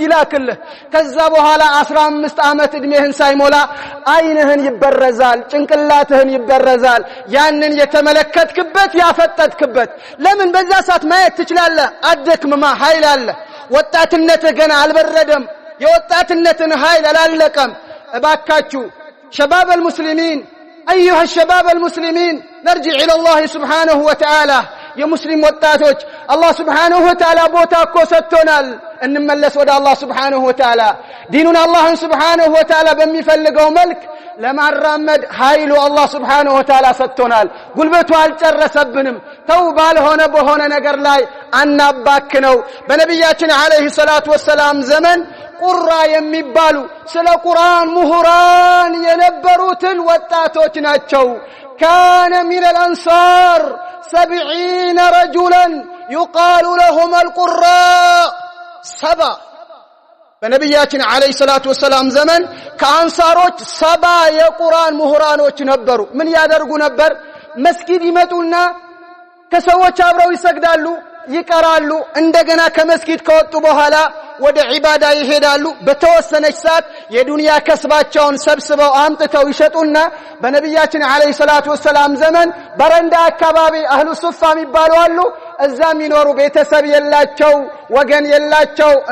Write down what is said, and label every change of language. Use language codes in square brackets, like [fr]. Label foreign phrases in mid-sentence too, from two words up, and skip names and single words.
[am] ይላክልህ ከዛ በኋላ 15 ዓመት እድሜህን ሳይሞላ አይንህን ይበረዛል ጭንቅላትህን ይበረዛል ያንን የተመለከትክበት ያፈጠጥክበት ለምን በዛ ሰዓት ማየት ትችላለህ አደክምማ ኃይል አለ ወጣትነትህ ገና አልበረደም የወጣትነትን ኃይል አላለቀም [ar] እባካችሁ شباب المسلمين ايها الشباب المسلمين نرجع الى الله سبحانه وتعالى يا مسلم [am] ወጣቶች አላህ [ar] سبحانه وتعالى [am] ቦታ እኮ ሰጥቶናል እንመለስ ወደ አላህ [ar] سبحانه وتعالى [am] ዲኑን አላህን [ar] سبحانه وتعالى [am] በሚፈልገው መልክ ለማራመድ ኃይሉ አላህ [ar] سبحانه وتعالى [am] ሰጥቶናል ጉልበቱ አልጨረሰብንም ተው ባልሆነ በሆነ ነገር ላይ አናባክነው በነብያችን [ar] عليه الصلاة والسلام [am] ዘመን ቁራ የሚባሉ ስለ ቁርአን ምሁራን የነበሩትን ወጣቶች ናቸው [ar] كان من الأنصار 70 رجلا يقال لهم القراء سبا [am] በነብያችን [ar] عليه الصلاة والسلام [am] ዘመን ከአንሳሮች 70 የቁርአን ምሁራኖች ነበሩ ምን ያደርጉ ነበር መስጊድ ይመጡና ከሰዎች አብረው ይሰግዳሉ ይቀራሉ እንደገና ከመስጊድ ከወጡ በኋላ ወደ ዒባዳ ይሄዳሉ በተወሰነች ሰዓት የዱንያ ከስባቸውን ሰብስበው አምጥተው ይሸጡና በነብያችን [ar] عليه الصلاة والسلام [am] ዘመን በረንዳ አካባቢ [ar] أهل الصفة [am] የሚባሉ አሉ እዛም ይኖሩ ቤተሰብ የላቸው ወገን የላቸው